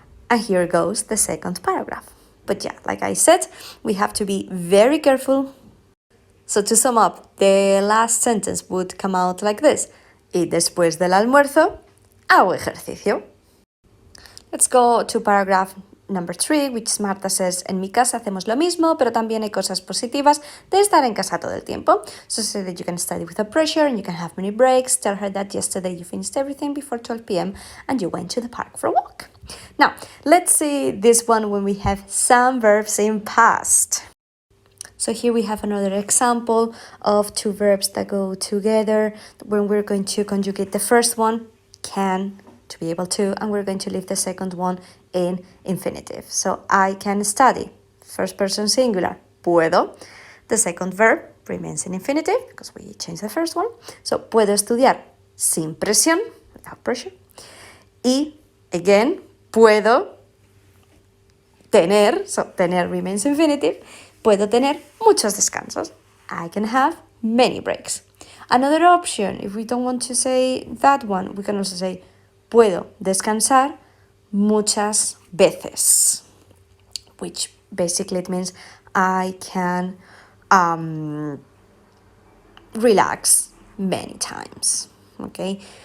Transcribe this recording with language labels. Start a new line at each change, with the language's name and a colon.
English: And here goes the second paragraph. But yeah, like I said, we have to be very careful. So to sum up, the last sentence would come out like this.
Spanish: Y después del almuerzo, hago ejercicio.
English: Let's go to paragraph number 3, which Marta says,
Spanish: en mi casa hacemos lo mismo, pero también hay cosas positivas de estar en casa todo el tiempo.
English: So say that you can study without pressure and you can have many breaks. Tell her that yesterday you finished everything before 12 p.m. and you went to the park for a walk. Now, let's see this one when we have some verbs in past. So here we have another example of two verbs that go together when we're going to conjugate the first one, can, to be able to, and we're going to leave the second one in infinitive. So I can study, first person singular, puedo. The second verb remains in infinitive because we changed the first one.
Spanish: So puedo estudiar sin presión,
English: without pressure.
Spanish: Y again, puedo tener, so tener
English: remains infinitive,
Spanish: puedo tener muchos descansos.
English: I can have many breaks. Another option, if we don't want to say that one, we can also say
Spanish: puedo descansar muchas veces,
English: which basically it means I can relax many times, okay?